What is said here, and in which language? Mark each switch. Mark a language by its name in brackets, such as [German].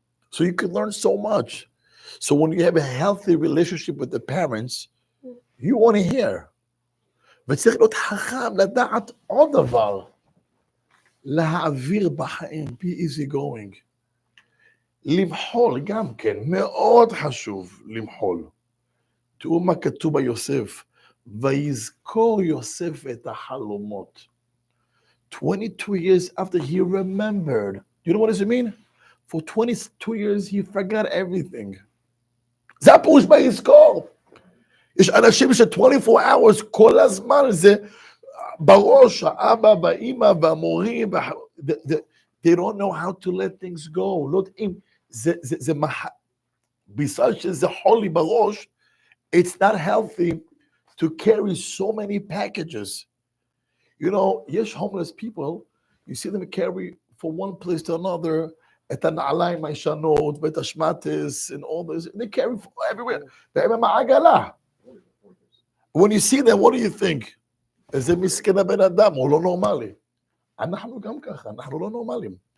[English] So you can learn so much. So when you have a healthy relationship with the parents, you want to hear. [Hebrew] וצריך להיות חכם לדעת עוד דבר. להעביר בחיים, [English] be easy going. [Hebrew] למחול גם כן, מאוד חשוב למחול. תראו מה כתוב ביוסף. ויזכור יוסף את החלומות. [English] 22 years after he remembered. You know what does it mean? For 22 years he forgot everything. [Hebrew] זה הפירוש ביזכור. יש אנשים ש- [English] 24 hours [Hebrew] כל הזמן זה בראש, האבא והאמא והמורים, [English] they don't know how to let things go. [Hebrew] לא יודעים, זה בגלל שזה חולי בראש, [English] it's not healthy to carry so many packages. You know, [Hebrew] יש [English] homeless people, you see them carry from one place to another, [Hebrew] את הנעליים הישנות, ואת השמטס, [English] and all this, they carry everywhere. [Hebrew] והם עם העגלה. [English] When you see them, what do you think? [Hebrew] איזה מסכן הבן אדם, הוא לא נורמלי. אנחנו גם ככה, אנחנו לא נורמלים.